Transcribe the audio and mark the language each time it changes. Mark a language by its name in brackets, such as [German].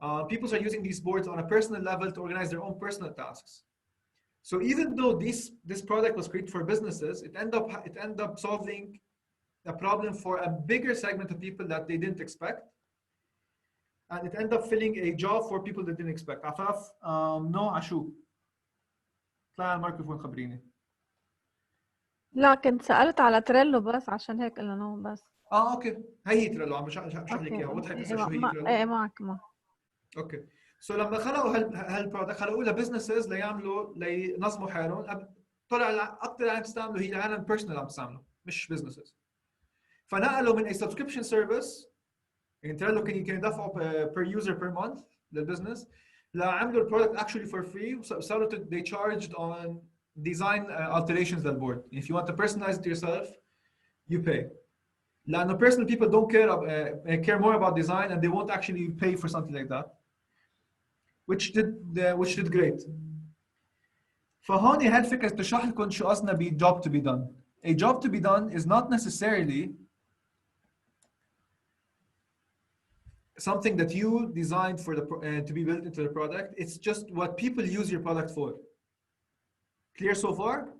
[English] People start using these boards on a personal level to organize their own personal tasks. So even though this product was created for businesses, it ended up solving a problem for a bigger segment of people that they didn't expect. And it ended up filling a job for people that didn't expect. [Arabic] عفاف, no عشو. طلع على الميكروفون خبريني. لا كنت سألت على تريلو بس عشان هيك قلنا نو بس. اوكي. هي تريلو عم بشرح لك اياها. وضحت هسه شو هي تريلو؟ ايه معك. اوكي. سو لما خلقوا هالبرودكت خلقوا لها بزنسز لينظموا حالهم. طلع اكثر عم تستعملوا هي العالم بيرسونال عم تستعمله مش بزنسز. فنقلوا من [English] a subscription service [Arabic] يعني تريلو كان يدفعوا [English] per user per month [Arabic] للبزنس لعملوا البرودكت [English] actually for free [Arabic] وصاروا [English] they charged on design alterations [Arabic] للبورد. [English] If you want to personalize it yourself you pay. [Arabic] لأنه [English] personal people don't care more about design and they won't actually pay for something like that, which did great. [Arabic] فهون هاي الفكرة تشرح لكم شو قصدنا ب job to be done. [English] A job to be done is not necessarily something that you designed for the to be built into the product. It's just what people use your product for. Clear so far?